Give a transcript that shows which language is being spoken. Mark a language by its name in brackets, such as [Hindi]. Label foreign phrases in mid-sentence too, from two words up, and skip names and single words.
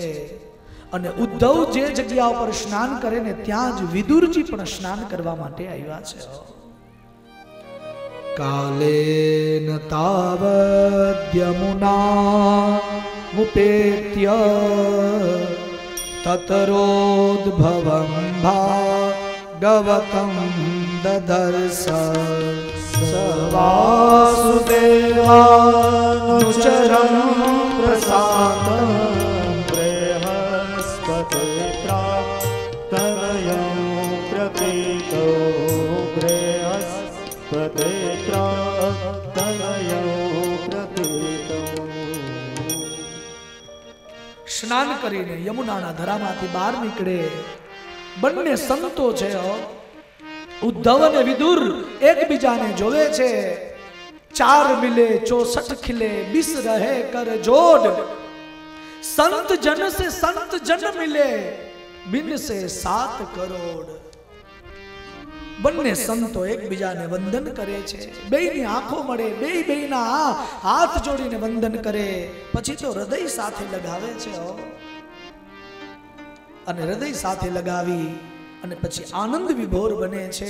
[Gujarati] અને ઉદ્ધવ જે જગ્યા ઉપર સ્નાન કરે ને ત્યાં જ વિદુરજી પણ સ્નાન કરવા માટે આવ્યા છે. [Sanskrit] कालेन तावद यमुना मुपेत्य ततरोद्भवं भागवतं ददर्श वासुदेवानुचरं प्रसादं बृहस्पति प्राक्तनयं प्रतीतो बृहस्पति प्राक्तनयं प्रतीतो। [Gujarati] સ્નાન કરીને યમુનાના ધરામાંથી બહાર નીકળે બંને સંતો છે ઉદ્ધવ અને વિદુર એકબીજાને જોવે છે। [Hindi] 4 मिले 64 खिले 20 रहे कर जोड संत जन से संत जन मिले बिन से 7 करोड़। [Gujarati] બંને સંતો એકબીજાને વંદન કરે છે બેયની આંખો મળે બેયના હાથ જોડીને વંદન કરે પછી તો હૃદય સાથે લગાવે છે અને હૃદય સાથે લગાવી અને પછી આનંદ વિભોર બને છે।